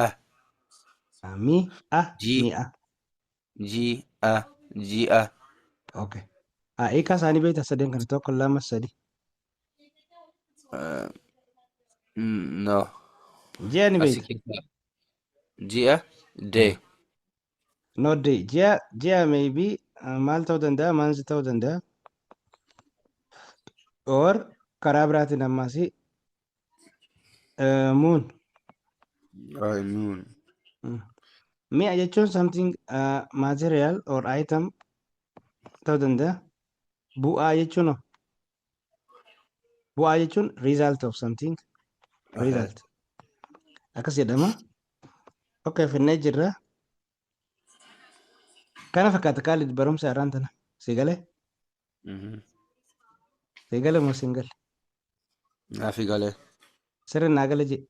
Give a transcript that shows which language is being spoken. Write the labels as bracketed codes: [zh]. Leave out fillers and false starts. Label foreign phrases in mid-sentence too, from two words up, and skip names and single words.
[om] Mi'a. Mi'a. Ji'a. Ji'a. Okay. Hiika isaanii beektaa sadeen kana tokko lama sadi. No. Ji'a ni Asii beekta. keessa. Ji'a. Day. [en] No day. [om] Ji'a maybe maal ta'uu danda'a? Maansi ta'uu danda'a? Or karaa biraatiin ammaas moon. Noon. Mi'a jechuun [en] something material or item [om] ta'uu danda'a. Bu'aa jechuun [en] result of something. [om] Result. Akkas jedhama. Okay, finnee jirra. Kana fakkaata Khalid barumsa irraan tana. Si galee? Si galee moo si hin galle? Naafi galee. Sirri naa gale jedhe.